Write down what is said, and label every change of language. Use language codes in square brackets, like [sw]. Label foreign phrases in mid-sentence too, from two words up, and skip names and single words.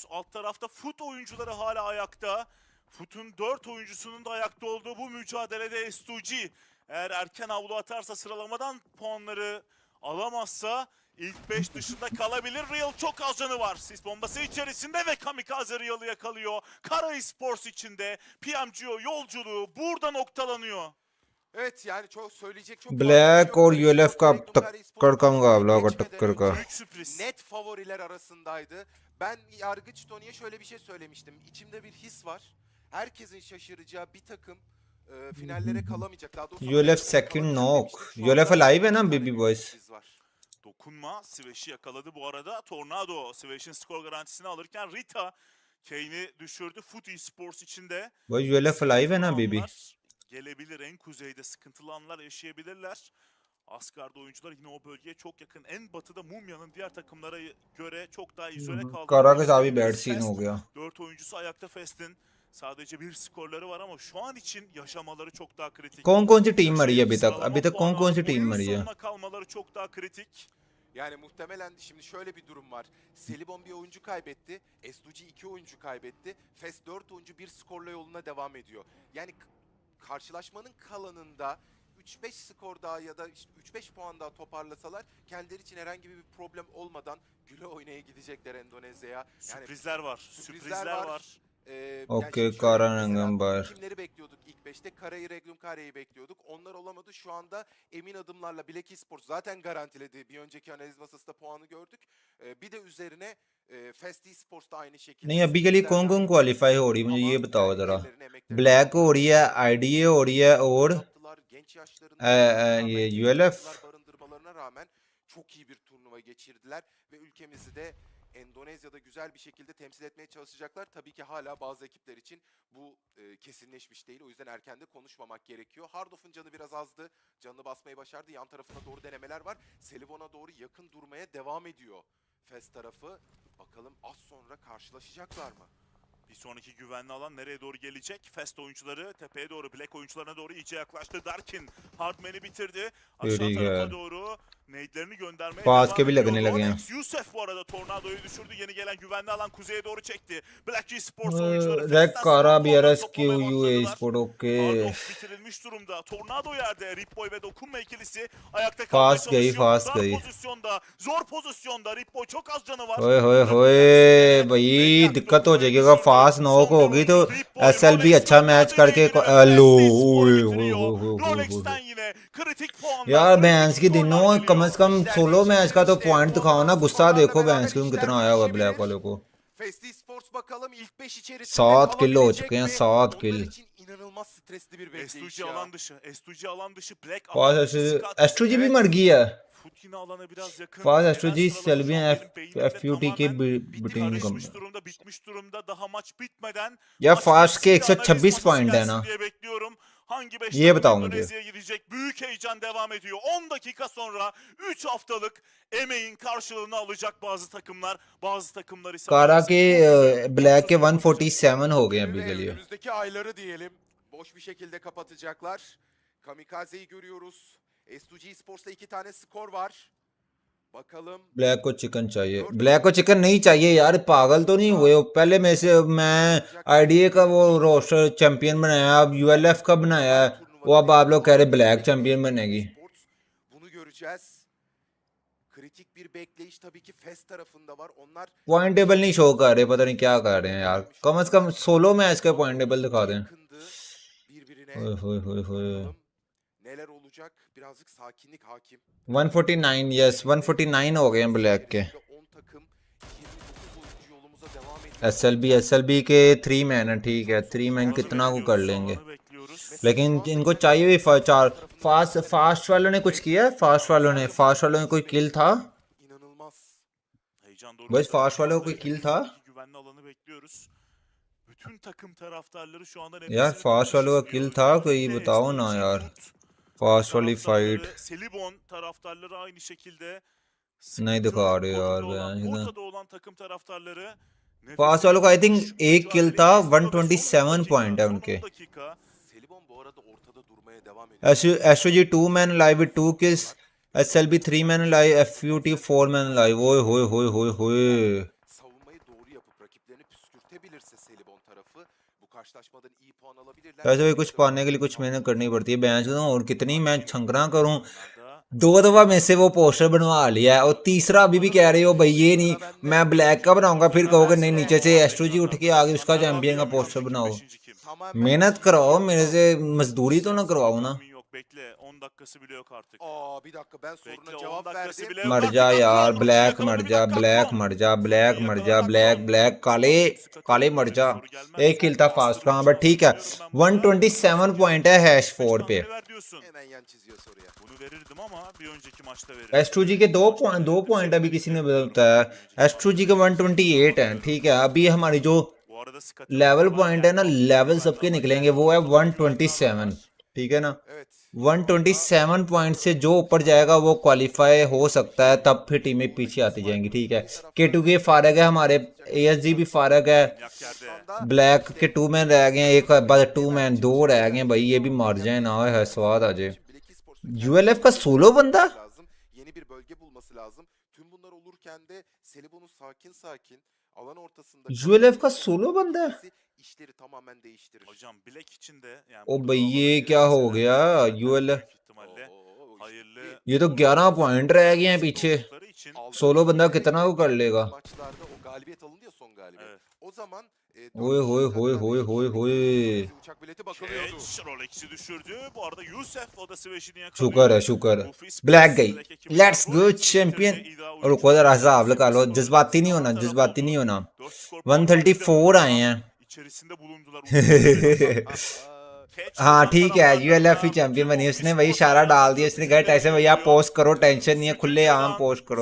[tr] Alt tarafta Foot oyuncuları hala ayakta. Foot'un 4 oyuncusunun da ayakta olduğu bu mücadelede S2G eğer erken havlu atarsa sıralamadan puanları alamazsa ilk 5 dışında kalabilir. Real çok az canı var. Sis bombası içerisinde ve Kamikaze Real'ı yakalıyor. Kara Esports içinde PMGO yolculuğu burada noktalanıyor. Evet, yani çok söyleyecek çok [hi] ब्लैक और ULF का टक्कर का मुकाबला होगा टक्कर का। [tr] Büyük sürpriz. Net favoriler arasındaydı. Ben yargıç Tony'ye şöyle bir şey söylemiştim. İçimde bir his var. Herkesin şaşıracağı bir takım finallere kalamayacak. Daha doğrusu [en] ULF second knock. ULF alive [hi] है ना [en] baby boys? [tr] Dokunma. Sveş'i yakaladı bu arada. Tornado Sveş'in skor garantisini alırken Rita Kane'i düşürdü. Foot Esports içinde. [hi] भाई ULF alive है ना baby? [tr] Gelebilir. En kuzeyde sıkıntılı anlar yaşayabilirler. Asgard oyuncular yine o bölgeye çok yakın. En batıda Mumya'nın diğer takımlara göre çok daha izole kaldı. Karagöz abi [en] bad scene [hi] हो गया। [tr] 4 oyuncusu ayakta Fest'in. Sadece bir skorları var ama şu an için yaşamaları çok daha kritik. [hi] कौन-कौन सी टीम मरी है अभी तक? अभी तक कौन-कौन सी टीम मरी है? [tr] Oyun sonuna kalmaları çok daha kritik. Yani muhtemelen şimdi şöyle bir durum var. Selibon bir oyuncu kaybetti. S2G 2 oyuncu kaybetti. Fest 4 oyuncu bir skorla yoluna devam ediyor. Yani karşılaşmanın kalanında 3-5 skor daha ya da işte 3-5 puan daha toparlasalar kendileri için herhangi bir problem olmadan güle oynaya gidecekler Endonezya'ya. Yani Sürprizler var. Sürprizler var. Okey, yani Karan'ın var. Kimleri bekliyorduk ilk 5'te? Kara'yı, Regnum Kare'yi bekliyorduk. Onlar olamadı. Şu anda emin adımlarla Black Esports zaten garantiledi. Bir önceki analiz masasında puanı gördük. Bir de üzerine Fast Esports da aynı şekilde. [hi] नहीं अभी के लिए कौन-कौन क्वालिफाई हो रही है मुझे ये बताओ जरा। ब्लैक हो रही है, आईडीए हो रही है और [tr] genç yaşlarında [hi] ये ULF [tr] barındırmalarına rağmen çok iyi bir turnuva geçirdiler ve ülkemizi de Endonezya'da güzel bir şekilde temsil etmeye çalışacaklar. Tabii ki hala bazı ekipler için bu kesinleşmiş değil. O yüzden erken de konuşmamak gerekiyor. Hardof'un canı biraz azdı. Canını basmayı başardı. Yan tarafına doğru denemeler var. Selivon'a doğru yakın durmaya devam ediyor Fes tarafı. Bakalım az sonra karşılaşacaklar mı? Bir sonraki güvenli alan nereye doğru gelecek? Fast oyuncuları tepeye doğru, Black oyuncularına doğru iyice yaklaştı. Darkin Hardman'i bitirdi. Aşağı tarafa doğru nade'lerini göndermeye Fast devam [hi] के भी लगने [tr] ediyor. [hi] लगे हैं। [tr] Rolex Yusuf bu arada Tornado'yu düşürdü. Yeni gelen güvenli alan kuzeye doğru çekti. Black Esports oyuncuları Rek Fast'ten Kara sniper olarak BRS toplamaya QU başladılar. Esport okey. Ardox bitirilmiş durumda. Tornado yerde. Ripboy ve Dokunma ikilisi ayakta kalmaya [hi] Fast गई [tr] çalışıyor. fast Dar [hi] गई। [tr] pozisyonda, zor pozisyonda. Ripboy çok az canı var. [hi] ओए होए होए भाई दिक्कत हो जाएगी अगर फास्ट नॉक होगी तो SLB अच्छा मैच करके लो ओए होए [tr] Rolex'ten yine kritik puanlar. [hi] यार [tr] kritik [hi] बैंस की [tr] skorlar [hi] दिनों कम [tr] geliyor. [hi] से कम [en] solo match [hi] का तो पॉइंट दिखाओ ना गुस्सा देखो बैंस की कितना आया हुआ ब्लैक वालों को [tr] Festi Sports bakalım ilk 5 içerisinde [hi] 7 kill हो [tr] kalabilecek [hi] चुके हैं [tr] mi? [hi] 7 [tr] Onlar [hi] kill [tr] için inanılmaz stresli bir bekleyiş S2G ya. alan dışı. S2G alan dışı. Black alan [hi] फास्ट [tr] dışı. Scott [hi] S2G भी [tr] evet. [hi] मर गई है [tr] Foot yine alana biraz yakın. [hi] फास्ट [tr] Genel [hi] S2G [tr] sıralama şu an [hi] सेल्वियन [tr] benim beynimde [hi] FUT के [tr] tamamen [hi] बिटिंग [tr] karışmış durumda, bitmiş durumda. Daha maç bitmeden [hi] या [tr] maç [hi] फास्ट के [tr] bitsin de analiz [hi] 126 [tr] masası [hi] पॉइंट है [tr] gelsin [hi] ना [tr] diye bekliyorum. Hangi 5 [hi] ये [tr] takım [hi] बताओ मुझे [tr] Endonezya'ya gidecek? Büyük heyecan devam ediyor. 10 dakika sonra 3 haftalık emeğin karşılığını alacak bazı takımlar. Bazı takımlar ise [hi] कारा [tr] maalesef [hi] के [tr] bugünü [hi] ब्लैक के [tr] yoksa sonrası [hi] 147 हो गए अभी [tr] Ve [hi] के लिए [tr] önümüzdeki ayları diyelim boş bir şekilde kapatacaklar. Kamikaze'yi görüyoruz. S2G Sports'ta 2 tane skor var. Bakalım. [hi] ब्लैक को चिकन चाहिए ब्लैक को चिकन नहीं चाहिए यार पागल तो नहीं हुए हो पहले में से मैं आईडीए का वो [en] roster champion [hi] बनाया अब यूएलएफ का बनाया है वो अब आप लोग कह रहे ब्लैक चैंपियन बनेगी [tr] Bunu göreceğiz. Kritik bir bekleyiş tabii ki FES tarafında var. Onlar [en] point table [hi] नहीं शो कर रहे पता नहीं क्या कर रहे हैं यार कम से कम [en] solo match [hi] का [en] point table [hi] दिखा दें [tr] yakındı birbirine. ओए होए होए होए Bakalım neler olacak? Birazcık sakinlik hakim. [hi] 149 यस 149 हो गए हैं ब्लैक के [tr] 10 takım 29 oyuncu yolumuza devam ediyor. [hi] एसएलबी के 3 मैन है ठीक है 3 मैन कितना को कर लेंगे लेकिन इनको चाहिए भी चार फास्ट वालों ने कुछ किया फास्ट वालों ने कोई किल था [tr] İnanılmaz. [hi] बस फास्ट वालों को कोई किल था [tr] güvenli alanı bekliyoruz. Bütün takım taraftarları şu anda [hi] यार फास्ट वालों का किल था कोई बताओ ना यार फास्ट वाली फाइट [tr] Selibon taraftarları aynı şekilde [hi] नहीं दिखा रहे यार [tr] ortada olan takım taraftarları [hi] फास्ट वालों का [en] I think [hi] एक किल था 127 पॉइंट है उनके [tr] Selibon bu arada ortada durmaya devam ediyor. [en] SOG 2 man live with 2 kills SLB 3 man live FUT 4 man live ओए होए होए होए होए [tr] Savunmayı doğru yapıp rakiplerini püskürtebilirse Selibon tarafı bu karşılaşmadan iyi puan alabilirler. [hi] ऐसे भी कुछ पाने के लिए कुछ मेहनत करनी पड़ती है बैंच और कितनी मैं छंगरा करूं 2 दफा में से वो पोस्टर बनवा लिया है और तीसरा अभी भी कह रहे हो भाई ये नहीं मैं ब्लैक का बनाऊंगा फिर कहोगे नहीं नीचे से एस्ट्रोजी उठ के आगे उसका चैंपियन का पोस्टर बनाओ मेहनत कराओ मेरे से मजदूरी तो ना करवाओ ना [tr] Bekle 10 dakikası bile yok artık. Aa bir dakika ben soruna Bekle 10 cevap dakikası verdim. bile yok [hi] मर [tr] artık. [hi] जा यार [tr] Akron [hi] ब्लैक [tr] yakaladı, [hi] मर [tr] bir [hi] जा [tr] dakika [hi] ब्लैक [tr] Akron. [hi] मर जा ब्लैक मर जा ब्लैक काले मर जा एक किल था फास्ट का बट ठीक है 127 पॉइंट है हैश 4 पे [tr] Hemen yan çiziyor soruya. Bunu verirdim ama bir önceki maçta verirdim. [hi] S2G के 2 पॉइंट अभी किसी ने बताया S2G के 128 हैं ठीक है अभी हमारी जो [tr] Bu arada Scott [en] level point [hi] है ना लेवल सबके निकलेंगे वो है 127 ठीक है ना [tr] Evet. [hi] 127 पॉइंट से जो ऊपर जाएगा वो क्वालिफाई हो सकता है तब फिर टीमें पीछे आती जाएंगी ठीक है K2 फारग है हमारे ASG भी फारग है [tr] yak yerde. [hi] ब्लैक के 2 मैन रह गए हैं एक बाद 2 मैन 2 रह गए हैं भाई ये भी मर जाए ना है स्वाद आ जाए [tr] Black Esports'un [hi] ULF का सोलो बंदा [tr] lazım. Yeni bir bölge bulması lazım. Tüm bunlar olurken de Selibon'un sakin alan ortasında [hi] ULF का सोलो बंदा है [tr] işleri tamamen değiştirir. Hocam Black için de yani [hi] ओ [tr] burada [hi] भाई ये [tr] olabilir [hi] क्या हो [tr] mesela. [hi] गया ULF [tr] Büyük ihtimalle Oo, hayırlı [hi] ये तो 11 पॉइंट रह गए हैं पीछे [tr] oldukları için [hi] सोलो बंदा कितना को कर लेगा [tr] Maçlarda o galibiyet alındı ya son galibiyet. Evet. O zaman ओए होए होए होए होए होए uçak bileti bakılıyordu. Keç Rolex'i düşürdü. Bu arada Yusuf o da Sveş'ini yakalıyor. [hi] शुक्र है ब्लैक गई [en] let's go champion [hi] और रुको जरा हिसाब लगा लो जज्बाती नहीं होना जज्बाती नहीं होना 134 आए हैं [tr] İçerisinde bulundular. [hi] हाँ ठीक है ULF ही चैंपियन बनी उसने वही इशारा डाल दिया उसने कहा ऐसे भैया पोस्ट करो टेंशन नहीं है खुले आम पोस्ट करो